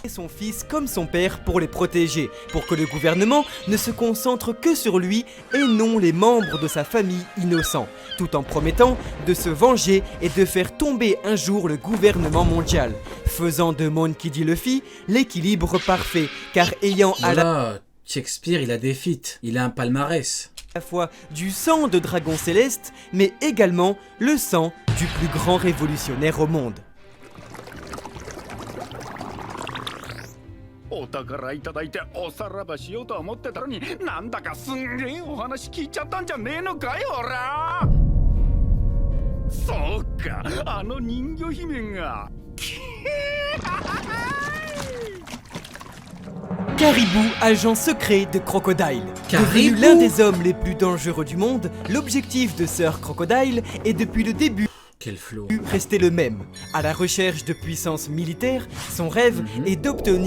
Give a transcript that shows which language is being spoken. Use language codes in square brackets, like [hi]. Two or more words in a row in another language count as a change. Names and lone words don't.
[fr] son fils comme son père pour les protéger, pour que le gouvernement ne se concentre que sur lui et non les membres de sa famille innocents, tout en promettant de se venger et de faire tomber un jour le gouvernement mondial, faisant de Monkey D. Luffy l'équilibre parfait, car ayant à Voilà, Shakespeare il a des feats, il a un palmarès. la fois du sang de dragon céleste, mais également le sang du plus grand révolutionnaire au monde. [ja] お宝いただいておさらばしようと思ってたのになんだかすんげえお話聞いちゃったんじゃねえのかよおらそうかあの人魚姫が [fr] Caribou, agent secret de Crocodile. Caribou. Devenu l'un des hommes les plus dangereux du monde, l'objectif de Sir Crocodile est depuis le début Quel flow. resté le même. À la recherche de puissance militaire, son rêve est d'obtenir